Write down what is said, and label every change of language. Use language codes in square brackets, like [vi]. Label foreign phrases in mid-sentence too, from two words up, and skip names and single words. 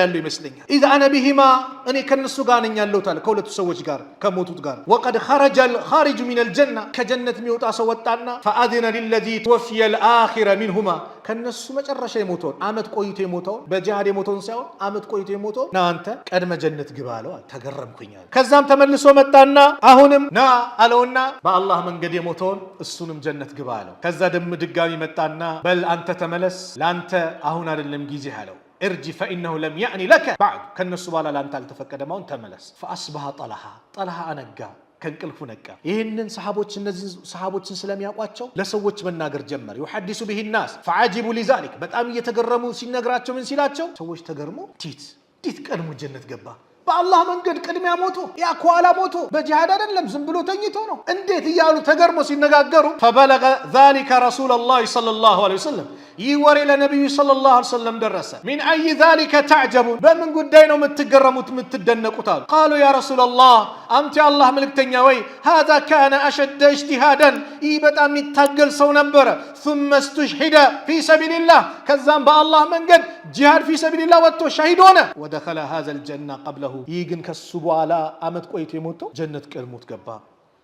[am] ያለው ይመስለኛል። [ar] إذا أنا بهما [am] እኔ ከነሱ ጋር ነኝ ያለሁት አለ፣ ከሁለቱ ሰዎች ጋር ከሞቱት ጋር። [ar] وقد خرج الخارج من الجنة [am] ከጀነት የሚወጣ ሰው ወጣና [ar] فأذن للذي توفي الآخر منهما [am] ከነሱ መጨረሻ የሞተውን ዓመት ቆይቶ የሞተውን በጂሃድ የሞተውን ሳይሆን ዓመት ቆይቶ የሞተውን ና አንተ ቀድመ ጀነት ግባ አለው። ተገረምኩኛል። ከዛም ተመልሶ መጣና አሁንም ና አለውና በአላህ መንገድ የሞተውን እሱንም ጀነት ግባ አለው። ከዛ ድጋሚ መጣና በል አንተ ተመለስ፣ ለአንተ አሁን አይደለም ጊዜ አለው። [ar] ارجع فإنه لم يأن لك بعد [am] ከነሱ በኋላ ላንተ አልተፈቀደም ተመለስ። [ar] فأصبح طلحة [am] አነጋ ከእንቅልፉ ነቃ። ይህንን ሰሃቦች እነዚህ ሰሃቦችን ስለሚያውቋቸው ለሰዎች መናገር ጀመር። [ar] يحدث به الناس فعجبوا لذلك [am] በጣም እየተገረሙ ሲነግራቸው ምን ሲላቸው ሰዎች ተገርሞ ቲት ቀድሞ ጀነት ገባ በአላህ መንገድ ቅድሚያ ሞቶ ያ ኳላ ሞቶ በጂሃድ አይደለም ዝም ብሎ ተኝቶ ነው እንዴት እያሉ ተገርሞ ሲነጋገሩ [ar] فبلغ ذلك رسول الله صلى الله عليه وسلم [am] ይወሬ ለነብዩ [ar] صلى الله عليه وسلم [am] ደረሰ። [ar] من أي ذلك تعجبون [am] በምን ጉዳይ ነው የምትገረሙት የምትደነቁት አሉ። [ar] قالوا يا رسول الله [am] አንተ የአላህ መልእክተኛ ወይ [ar] هذا كان اشد اجتهادا [am] ይህ በጣም ይታገል ሰው ነበረ። [ar] ثم استشهد في سبيل الله [am] ከዛም በአላህ መንገድ ጂሃድ [ar] في سبيل الله [am] ወጥቶ ሸሂድ ሆነ። [ar] ودخل هذا الجنة قبله [am] ይህ ግን ከሱ በኋላ አመት ቆይቶ የሞተው ጀነት ቀድሞት ገባ።